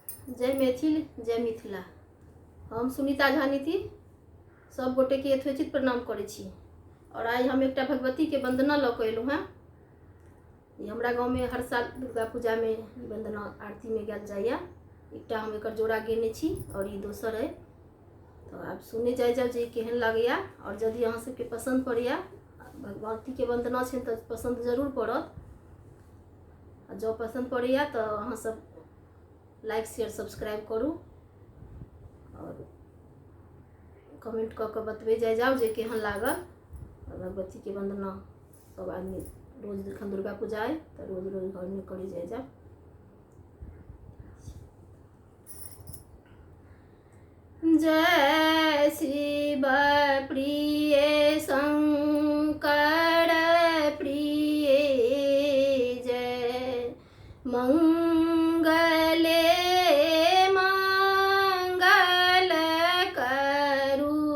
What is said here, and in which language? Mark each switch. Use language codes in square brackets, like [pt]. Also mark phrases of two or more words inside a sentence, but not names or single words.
[mai] जय मैथिल जय मिथिला। हम सुनीता झानीति सब गोटे के यथोचित प्रणाम करे छी। और आज हम एक भगवती के वंदना लऽ के एलूँ हैं। हमारा गाँव में हर साल दुर्गा पूजा में वंदना आरती में गायल जाइए। एक हम एक जोड़ा गेने छी और ये दोसर है। तो आप सुने जाए जे केहन लगैया और यदि अहाँ सबके पसंद पड़ैया भगवती के वंदना है तो पसंद जरूर पड़त। जो पसंद पड़ैया तो अहाँ सब [en] like share subscribe [mai] करू और कमेंट कऽ के बतबे जाओ जे केहन लागल। भगवती के वंदना सब आदमी रोज जखन दुर्गा पूजा है तो रोज रोज घर में करे जाओ। जय शिव प्रिय शंकर प्रिय जय मंगले मंगल करू।